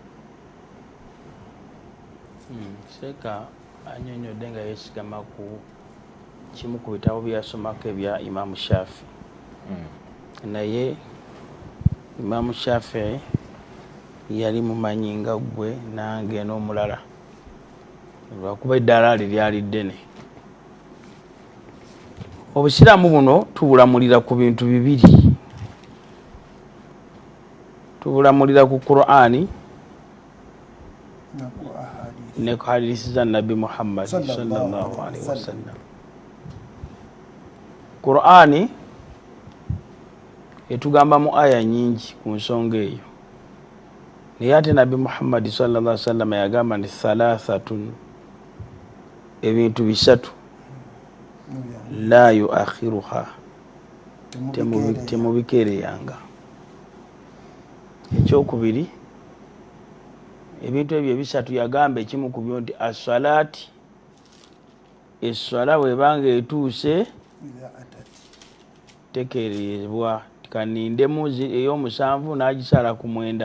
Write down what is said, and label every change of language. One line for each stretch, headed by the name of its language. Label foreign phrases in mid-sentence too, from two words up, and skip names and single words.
Ganda: Sheikh annyonnyodde nga yeesigama ku kimu ku bitabo byasomako ebya Imam Shafi'i naye Imam Shafi'i yali mumanyi nga gwe nange n'omulala lwakuba eddala lyali ddene. Obusiraamu buno tubulamulira ku bintu bibiri. Tubulamulira ku Qur'ani ne ku hadisi za Nabi Muhammad
Arabic: صلى الله عليه وسلم.
Ganda: Qur'ani etugamba mu aya nyingi ku nsonga eyo. Naye ate Nabi Muhammad
Arabic: صلى الله عليه وسلم
Ganda: yagamba nti thalathatun ebintu bisatu
Arabic: لا يؤخرها
Ganda: temubikeereyanga. Ekyokubiri ebintu ebyo ebisatu yagamba ekimu ku byo nti as-salati esswala bwebanga etuuse tekerezebwa kanindemu ey'omusanvu n'agisala ku 9.